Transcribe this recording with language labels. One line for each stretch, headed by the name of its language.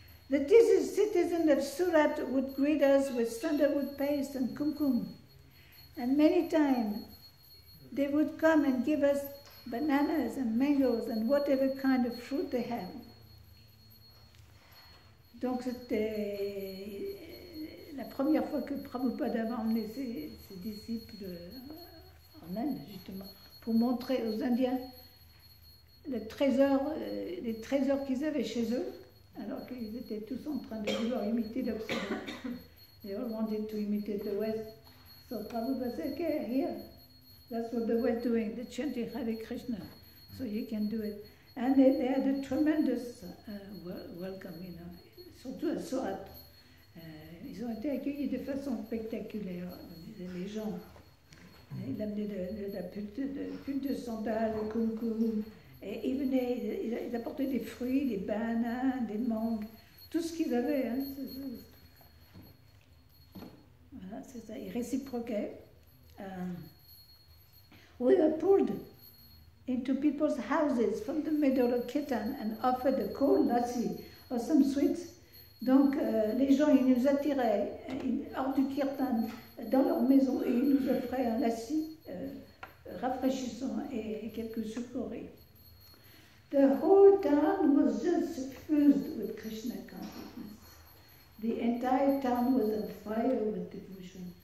English: The citizens of Surat would greet us with sandalwood paste and kumkum. And many times they would come and give us bananas and mangoes and whatever kind of fruit they have.
French: Donc c'était la première fois que Prabhupada avait emmené ses disciples en Inde, justement, pour montrer aux Indiens les trésors qu'ils avaient chez eux, alors qu'ils étaient tous en train de vouloir imiter l'Occident.
English: They all wanted to imitate the West. So Prabhupada said, okay, here, that's what the West doing, they're chanting Hare Krishna, so you can do it. And they had a tremendous welcome, you know,
French: surtout à Surat. Ils ont été accueillis de façon spectaculaire, les gens. Il amenait de la pute de sandales, de kumkum, et ils apportaient des fruits, des bananes, des mangues, tout ce qu'ils avaient. Hein, voilà, c'est ça, ils réciproquaient.
English: We were pulled into people's houses from the middle of Kirtan and offered a cold lassi or some sweets.
French: Donc les gens, ils nous attiraient hors du Kirtan dans leur maison et ils nous offraient un lassi rafraîchissant et quelques sucreries.
English: The whole town was just suffused with Krishna consciousness. The entire town was on fire with devotion.